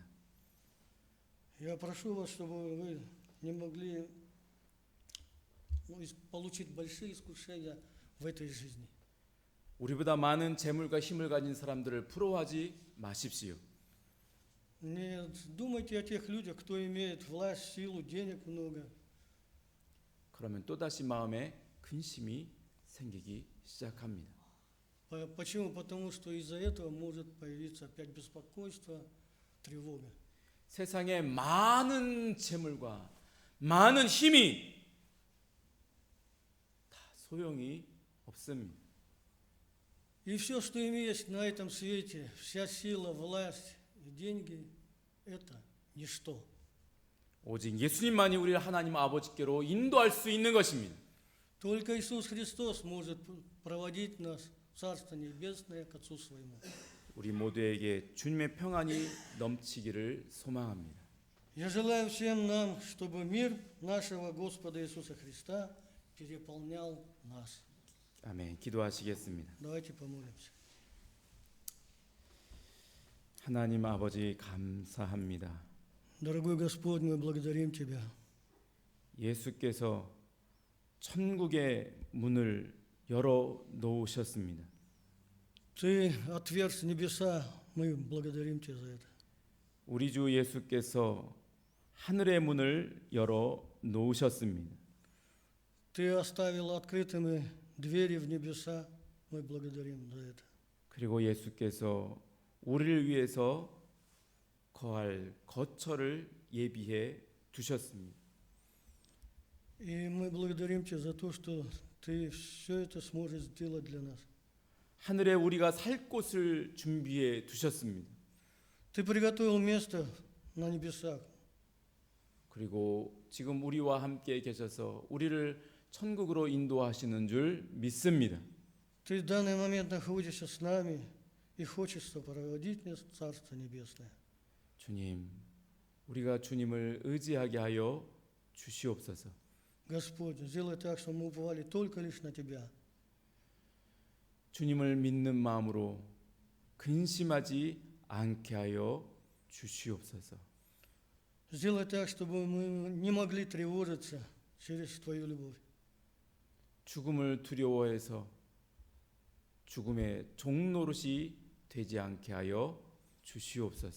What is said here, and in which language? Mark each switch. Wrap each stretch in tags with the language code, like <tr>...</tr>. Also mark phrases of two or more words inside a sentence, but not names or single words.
<ru>Я прошу вас, чтобы вы не могли получить большие искушения в этой жизни.</ru> <ko>우리보다 많은 재물과 힘을 가진 사람들을 부러워하지 마십시오.</ko> <ru>Не думайте о тех людях, кто имеет власть, силу, денег много.</ru> <ko>그러면 또다시 마음에 근심이 생기기 시작합니다.</ko> <ru>Почему? Потому что из-за этого может появиться опять беспокойство, тревога.</ru> <ko>세상에 많은 재물과 많은 힘이 다 소용이 없습니다.</ko> <ru>И все, что имеешь на этом свете, вся сила, власть и деньги, это ничто.</ru> <ko>오직 예수님만이 우리를 하나님 아버지께로 인도할 수 있는 것입니다.</ko> <ru>Только Иисус Христос может проводить нас в Царство Небесное к Отцу Своему.</ru> <ko>우리 모두에게 주님의 평안이 넘치기를 소망합니다.</ko> <ru>Я желаю всем нам, чтобы мир нашего Господа Иисуса Христа переполнял нас.</ru> <ko>아멘. 기도하시겠습니다.</ko> <ru>Давайте помолимся.</ru> <ko>하나님 아버지 감사합니다.</ko> <ru>Дорогой Господь, мы благодарим Тебя.</ru> <ko>예수께서 천국의 문을 열어 놓으셨습니다.</ko> <ru>Ты отверз небеса, мы благодарим Тебя за это.</ru> <ko>우리 주 예수께서 하늘의 문을 열어 놓으셨습니다.</ko> <ru>Ты оставил открытыми двери в небеса, мы благодарим за это.</ru> <ko>그리고 예수께서 우리를 위해서 거할 거처를 예비해 두셨습니다.</ko> <ru>И мы благодарим Тебя за то, что Ты все это сможешь сделать для нас.</ru> <ko>하늘에 우리가 살 곳을 준비해 두셨습니다.</ko> <ru>Ты приготовил место на небесах.</ru> <ko>그리고 지금 우리와 함께 계셔서 우리를 천국으로 인도하시는 줄 믿습니다.</ko> <ru>Ты в данный момент находишься с нами и хочешь сопроводить нас в Царство Небесное.</ru> <ko>주님, 우리가 주님을 의지하게 하여 주시옵소서.</ko> <ru>Господь, сделай так, чтобы мы уповали только лишь на Тебя.</ru> <ko>주님을 믿는 마음으로 근심하지 않게 하여 주시옵소서.</ko> <ru>Сделай так, чтобы мы не могли тревожиться через Твою любовь.</ru> <ko>죽음을 두려워해서 죽음의 종노릇이 되지 않게 하여 주시옵소서.</ko>